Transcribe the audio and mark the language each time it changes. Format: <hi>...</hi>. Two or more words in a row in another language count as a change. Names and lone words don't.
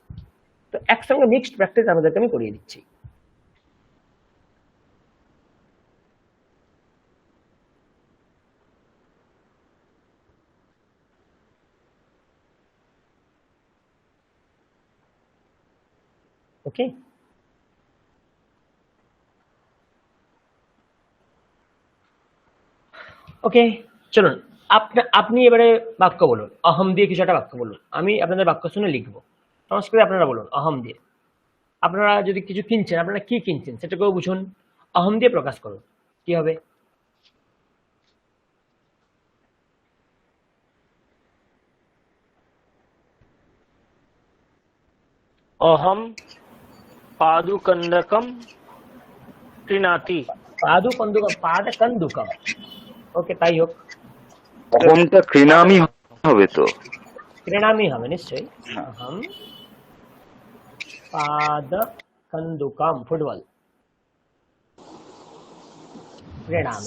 <bn>তো একসঙ্গে মিক্সড প্র্যাকটিস আমাদেরকে আমি করিয়ে দিচ্ছি। ওকে, ওকে, চলুন আপনি এবারে বাক্য বলুন, অহম দিয়ে কিছু একটা বাক্য বলুন। আমি আপনাদের বাক্য শুনে লিখবো। সংস্কৃতে আপনারা বলুন অহম দিয়ে। আপনারা যদি কিছু কিনছেন, আপনারা কি কিনছেন সেটাকেও বুঝুন, অহম দিয়ে প্রকাশ করুন। কি হবে?</bn> <sa>अहं पादुकंदकम क्रीणाति।</sa> <bn>পাদকন্দুকম, ওকে তাই হোক, অহমটা ক্রীণামি হবে তো। ক্রীণামি হবে নিশ্চয়ই।</bn> <sa>আহম পাদকন্দুকম,</sa> <bn>ফুটবল, ক্রীণামি।</bn>